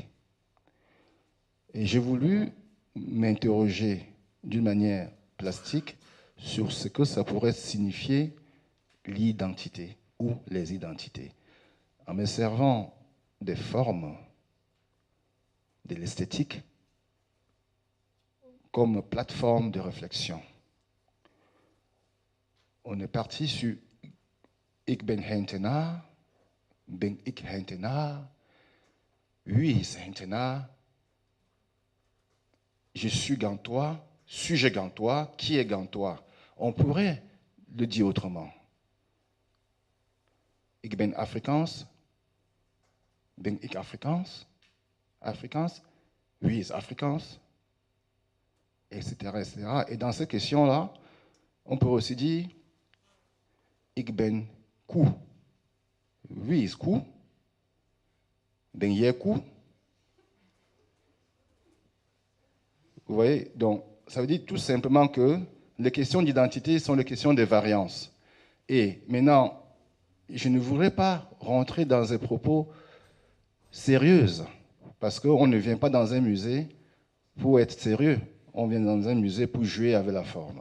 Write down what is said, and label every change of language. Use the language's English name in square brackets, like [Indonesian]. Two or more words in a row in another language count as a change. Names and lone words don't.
[French] Et j'ai voulu m'interroger d'une manière plastique sur ce que ça pourrait signifier l'identité ou les identités, en me servant des formes, de l'esthétique, comme plateforme de réflexion. On est parti sur [Dutch] Ik ben Hentenaar, ben ik Hentenaar, wie is Hentenaar, [French] je suis Gantois, suis-je Gantois, qui est Gantois. On pourrait le dire autrement. [Dutch] Ik ben Afrikaans, ben ik Afrikaans, Afrikaans, wie is Afrikaans, [French] etc., etc. Et dans cette question-là, on peut aussi dire [Dutch] Ik ben Koe. Wie is Koe? Ben jij Koe? [French] Vous voyez, donc ça veut dire tout simplement que les questions d'identité sont les questions des variances. Et maintenant, je ne voudrais pas rentrer dans des propos sérieux, parce qu'on ne vient pas dans un musée pour être sérieux, on vient dans un musée pour jouer avec la forme.